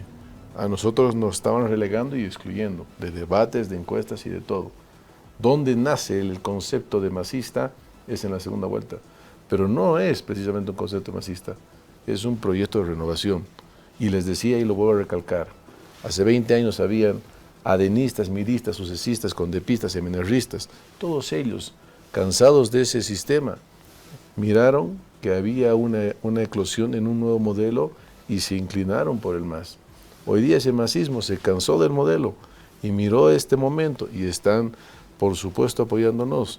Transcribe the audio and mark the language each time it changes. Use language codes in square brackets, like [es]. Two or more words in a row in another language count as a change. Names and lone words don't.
[es] A nosotros nos estaban relegando y excluyendo, de debates, de encuestas y de todo. ¿Dónde nace el concepto de masista? Es en la segunda vuelta. Pero no es precisamente un concepto masista, es un proyecto de renovación. Y les decía, y lo vuelvo a recalcar, hace 20 años habían adenistas, miristas, sucesistas, condepistas, seminarristas, todos ellos, cansados de ese sistema, miraron que había una eclosión en un nuevo modelo y se inclinaron por el MAS. Hoy día ese masismo se cansó del modelo y miró este momento y están, por supuesto, apoyándonos.